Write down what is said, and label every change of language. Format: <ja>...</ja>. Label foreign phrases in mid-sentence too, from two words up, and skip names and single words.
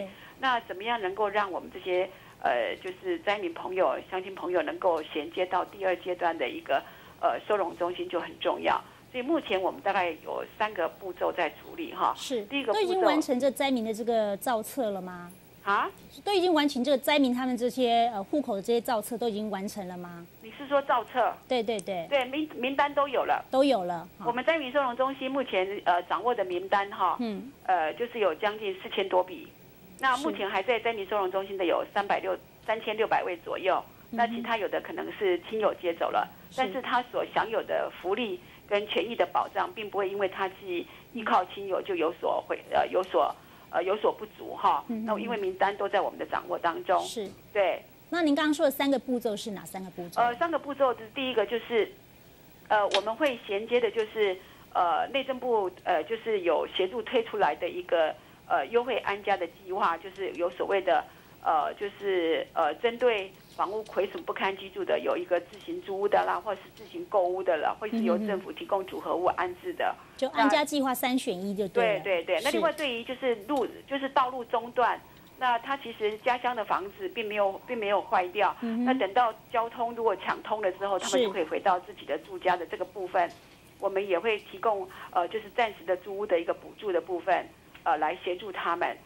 <zh>那怎麼樣能夠讓我們這些就是災民朋友、鄉親朋友能夠銜接到第2階段的一個收容中心就很重要。所以目前我們大概有3個步驟在處理哈。是，第一個步驟都已經完成這災民的這個造冊了嗎？啊？都已經完成這個災民他們這些戶口的這些造冊都已經完成了嗎？你是說造冊？對對對。對，名單都有了。都有了。我們災民收容中心目前掌握的名單哈，就是有將近4000多筆。那目前還在災民收容中心的有3600位左右。那其他有的可能是親友接走了，但是他所享有的福利跟權益的保障，並不會因為他是依靠親友就有所不足哈。那因為名單都在我們的掌握當中。是。對。那您剛剛說的3個步驟是哪3個步驟？3個步驟的第一個就是我們會銜接的就是內政部就是有協助推出來的一個優惠安家的計劃，就是有所謂的就是針對房屋虧損不堪居住的，有一個自行租屋的啦，或是自行購屋的啦，或是由政府提供組合屋安置的，就安家計劃3選1就對了。對對對。那另外對於就是道路中段，那他其實家鄉的房子並沒有壞掉，那等到交通如果搶通了之後，他們就可以回到自己的住家的這個部分，我們也會提供就是暫時的租屋的一個補助的部分，來協助他們。</zh>